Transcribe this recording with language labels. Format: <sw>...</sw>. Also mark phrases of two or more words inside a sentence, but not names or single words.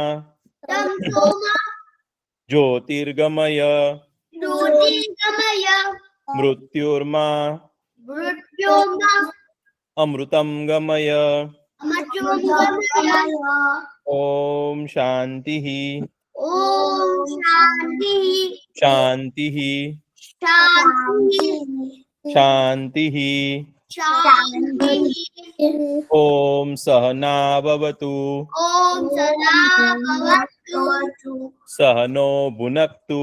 <sa>તમસોમા. જ્યોતિર્ગમય. જ્યોતિર્ગમય. મૃત્યુર્મા. મૃત્યોર્મા. અમૃતમ ગમય. અમૃતમ ગમય. ઓમ શાંતિ. ओम शांति शांति शांति शांति शांति ओम सहना भवतु ओम सदा भवतु सहनो भुनक्तु</sa>